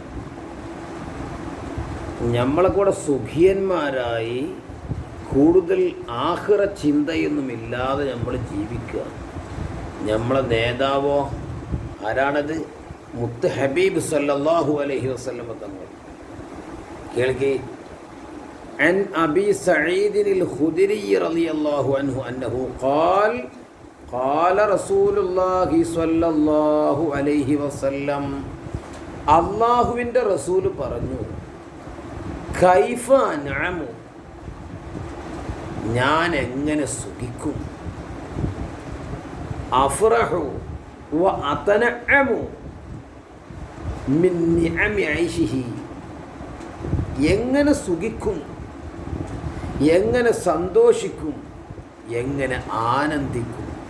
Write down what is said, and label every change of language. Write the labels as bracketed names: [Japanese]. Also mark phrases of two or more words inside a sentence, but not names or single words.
[Malayalam] നമ്മളെ കൂടെ സുഖിയന്മാരായി കൂടുതൽ ആഖിറ ചിന്തയൊന്നുമില്ലാതെ നമ്മൾ ജീവിക്കുക. നമ്മളെ നേതാവോ ആരാണത്? മുത്ത് ഹബീബ് [Arabic] صلى الله عليه وسلم [Malayalam] തങ്ങൾ. കേൾക്കി. [Arabic] عن أبي سعيد الخدري رضي الله عنه أنه قال قال رسول الله صلى الله عليه وسلم [Malayalam] അള്ളാഹുവിൻ്റെ റസൂൽ പറഞ്ഞു, [Arabic] كيف أنعم, [Malayalam] ഞാൻ എങ്ങനെ സുഖിക്കും, [Arabic] أفرح و أتنعم من نعم عيشه, [Malayalam] എങ്ങനെ സുഖിക്കും, എങ്ങനെ സന്തോഷിക്കും, എങ്ങനെ ആനന്ദിക്കും.